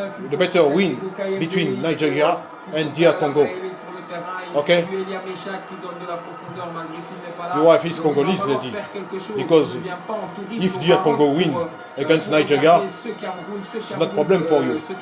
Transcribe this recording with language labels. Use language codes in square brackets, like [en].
[en] The better win between Nigeria and DR Congo. Okay? [fr] Elia Meshach qui donne de la profondeur malgré qu'il n'est pas là. [en] The wife is Congolese, he said. Because if DR Congo win against Nigeria, it's not problem for you.